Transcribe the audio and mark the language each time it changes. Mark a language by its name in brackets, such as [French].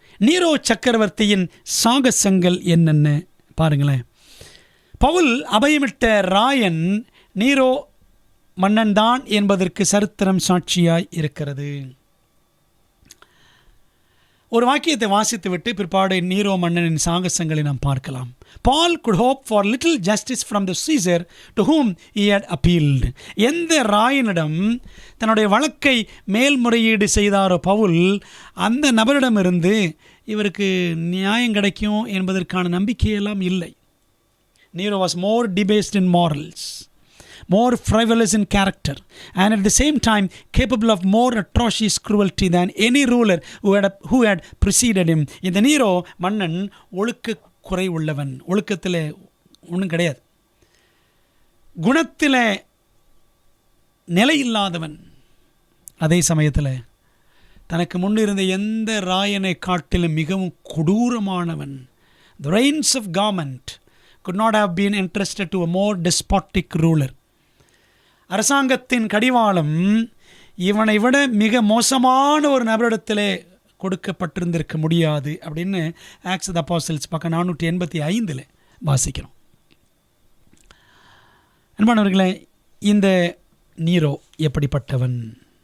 [Tamil] நீரோ சக்கரவர்த்தியின் சாகசங்கள் என்னென்ன பாருங்களேன். பவுல் அபயமிட்ட ராயன் நீரோ மன்னன் தான் என்பதற்கு சரித்திரம் சாட்சியாய் இருக்கிறது. ஒரு வாக்கியத்தை வாசித்து விட்டு பிற்பாடு நீரோ மன்னனின் சாகசங்களை நாம் பார்க்கலாம். [English] Paul could hope for little justice from the Caesar to whom he had appealed. [Tamil] எந்த ராயனிடம் தன்னுடைய வழக்கை மேல்முறையீடு செய்தாரோ பவுல், அந்த நபரிடமிருந்து இவருக்கு நியாயம் கிடைக்கும் என்பதற்கான நம்பிக்கையெல்லாம் இல்லை. [English] Nero was more debased in morals, more frivolous in character, and at the same time capable of more atrocious cruelty than any ruler who had preceded him. [Tamil] இந்த நீரோ மன்னன் ஒழுக்க குறை உள்ளவன், ஒழுக்கத்தில் ஒன்றும் கிடையாது, குணத்தில் நிலையில்லாதவன், அதே சமயத்தில் தனக்கு முன்னிருந்த எந்த ராயனை காட்டிலும் மிகவும் கொடூரமானவன். [English] The reins of government could not have been entrusted to a more despotic ruler. [Tamil] அரசாங்கத்தின் கடிவாளம் இவனை விட மிக மோசமான ஒரு நபரிடத்திலே கொடுக்கப்பட்டிருந்திருக்க முடியாது அப்படின்னு ஆக்ட்ஸ் ஆஃப் தி அப்போஸ்டல்ஸ் பக்கம் 485 வாசிக்கிறோம். அன்பானவர்களே, இந்த நீரோ எப்படிப்பட்டவன்?